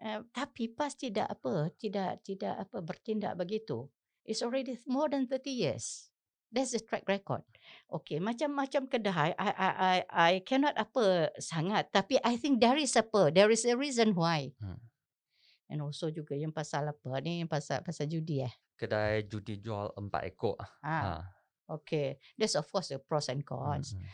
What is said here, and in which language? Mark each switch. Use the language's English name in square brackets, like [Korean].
[Malay] Tapi PAS tidak bertindak begitu. [English] It's already more than 30 years. That's the track record. Okay, [Malay] macam-macam kedai, [English] I cannot [Malay] sangat, tapi [English] I think there is a reason why. And also [Malay] juga yang pasal pasal judi Kedai judi jual 4 ekor. [English] Okay, there's of course the pros and cons.